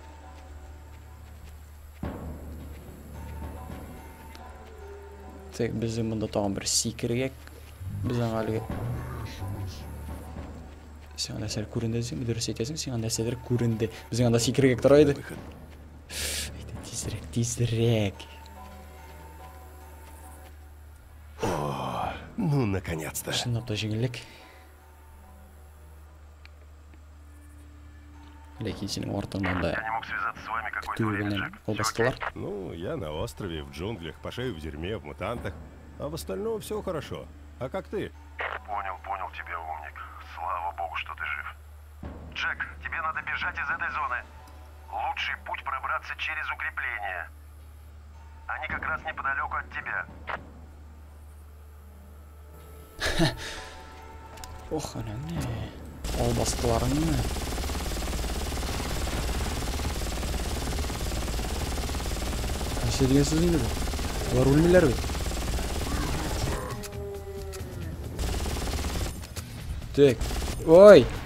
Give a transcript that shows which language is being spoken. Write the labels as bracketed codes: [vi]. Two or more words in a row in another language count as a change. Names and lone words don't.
[tt] Тек безнең монда тагын бер сикергәк. Безнең әлеге сиңа нәрсәләр күренде дисең, дөрес әйтәсең, сиңа нәрсәләр күренде. Безнең анда сикергәк тора иде. Тизрәк. [ru] О, ну наконец-то. [tt] Чынлап та җиңеллек. Ләкин синең артыңнан да [ru] Я не мог связаться с вами какое-то [tt] көтү [ru] время, [tt] белән Джек. албастылар. [ru] Ну, я на острове, в джунглях, по шею в дерьме, в мутантах. А в остальном все хорошо. А как ты? Понял тебя, умник. Слава богу, что ты жив. Джек, тебе надо бежать из этой зоны. Лучший путь пробраться через укрепления. Они как раз неподалеку от тебя. Ох, [tt] әнә не. Албастыларыңны. Нәрсә дигәнсез инде бу? Алар үлмиләр бит. Тек. Ой.